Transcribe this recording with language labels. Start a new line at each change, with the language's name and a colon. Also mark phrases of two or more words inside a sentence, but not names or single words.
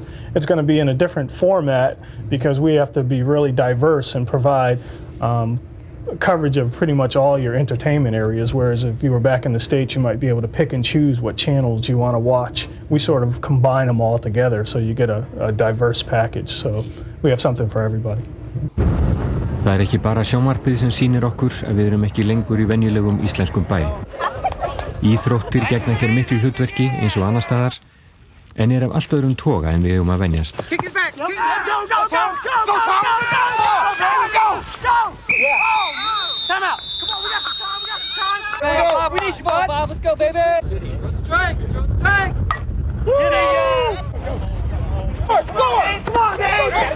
English: It's going to be in a different format because we have to be really diverse and provide coverage of pretty much all your entertainment areas, whereas if you were back in the States, you might be able to pick and choose what channels you want to watch. We sort of combine them all together so you get a diverse package, so we have something for everybody.
Icelandic: Það ekki bara sjónvarpið sem sýnir okkur að við erum ekki lengur í venjulegum íslenskum bæ. Íþróttir gegna hér miklu hlutverki eins og annar staðar, en af allt öðrum toga en við að venjast.
English: Time out! Come on, we got some time, we got some time! Hey, Bob, we need you, bud! Bob, let's go, baby! Strength! Strength! Get it! Score! Come on, Dave!